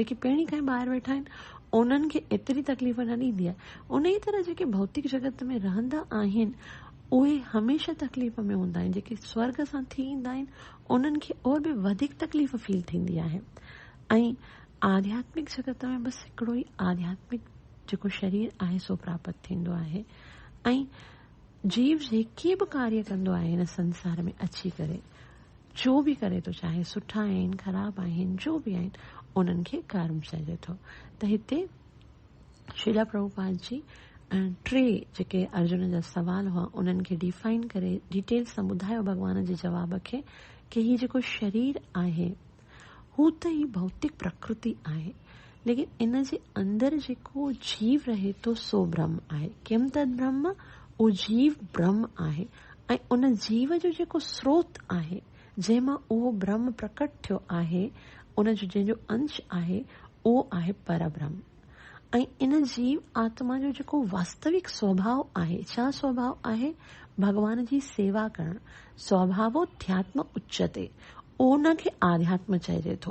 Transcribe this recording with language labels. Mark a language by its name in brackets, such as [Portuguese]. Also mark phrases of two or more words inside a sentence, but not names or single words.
[Sindhi] जेके पहिरीं खां ॿाहिरि वेठा आहिनि उन्हनि खे एतिरी तकलीफ़ न ॾींदी आहे। उन ई तरह जेके भौतिक जगत में रहंदा आहिनि उहे हमेशह तकलीफ़ में हूंदा आहिनि। जेके स्वर्ग सां थी ईंदा आहिनि उन्हनि खे और बि वधीक तकलीफ़ फील थींदी आहे। ऐं आध्यात्मिक जगत में बसि हिकिड़ो ई आध्यात्मिक जेको शरीर आहे सो प्राप्त थींदो आहे। ऐं जीव जेके बि कार्य कंदो आहे हिन संसार में अची करे, जो बि करे थो, चाहे सुठा आहिनि ख़राब आहिनि, जो बि आहिनि, उन्हनि खे कर्म चइजे थो। त हिते श्रीला प्रभुपाद जी टे जेके अर्जुन जा सवाल हुआ उन्हनि खे डिफाइन करे डिटेल सां ॿुधायो भॻवान जे जवाब खे कि हीउ जेको शरीर आहे हू त ही भौतिक प्रकृति आहे, लेकिन इन जे अंदरि जेको जीव रहे थो सो ब्रह्म आहे। [Sanskrit] किम तद ब्रह्म, [Sindhi] उहो जीव ब्रह्म आहे। ऐं उन जीव जो जेको स्रोत आहे जंहिंमां उहो ब्रह्म प्रकट थियो आहे, उन जो जंहिंजो अंश आहे उहो आहे परब्रह्म। ऐं इन जीव आत्मा जो जेको वास्तविक स्वभाव आहे, छा स्वभाव आहे? भगवान जी सेवा करणु। [Sanskrit] स्वभावोध्यात्म उच्चते, [Sindhi] उनखे आध्यात्म चइजे थो।